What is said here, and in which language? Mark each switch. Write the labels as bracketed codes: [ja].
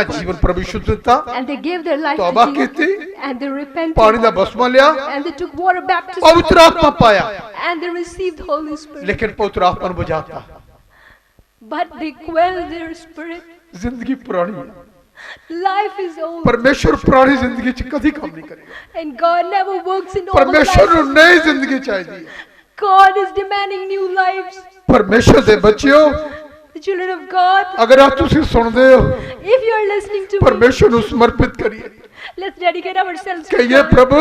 [en] of [pa] ਜੀਵਨ ਪ੍ਰਭੂ ਯਿਸੂ ਨੂੰ ਦਿੱਤਾ, [en] and they gave their life [pa] ਤੌਬਾ [en] to [pa] ਕੀਤੀ, [en] Jesus, and they repented, [pa] ਪਾਣੀ ਦਾ ਬਪਤਿਸਮਾ ਲਿਆ, [en] and they took water baptism, [pa] ਪਵਿੱਤਰ ਆਤਮਾ ਪਾਇਆ, [en] and they received Holy Spirit. [pa] ਲੇਕਿਨ ਪਵਿੱਤਰ ਆਤਮਾ ਨੂੰ ਬੁਝਾਤਾ। [en] But they quelled their spirit. [pa] ਜ਼ਿੰਦਗੀ ਪੁਰਾਣੀ ਹੈ, [en] Life is old, [pa] ਪਰਮੇਸ਼ਰ ਪੁਰਾਣੀ ਜ਼ਿੰਦਗੀ 'ਚ ਕਦੀ ਕੰਮ ਨਹੀਂ ਕਰੇਗਾ। [en] and God never works in old [pa] ਪਰਮੇਸ਼ਰ [en] lives. [pa] ਨੂੰ ਨਈ ਜ਼ਿੰਦਗੀ ਚਾਹੀਦੀ ਹੈ। [en] God is demanding new lives. [pa] ਪਰਮੇਸ਼ਰ ਦੇ ਬੱਚਿਓ, [en] The children of God, [pa] ਅਗਰ ਅੱਜ ਤੁਸੀਂ ਸੁਣਦੇ ਹੋ, [en] if you are listening to me, [pa] ਪਰਮੇਸ਼ਰ ਨੂੰ ਸਮਰਪਿਤ ਕਰੀਏ, [en] let's dedicate ourselves to [pa] ਕਹੀਏ [en] God. [pa] ਪ੍ਰਭੂ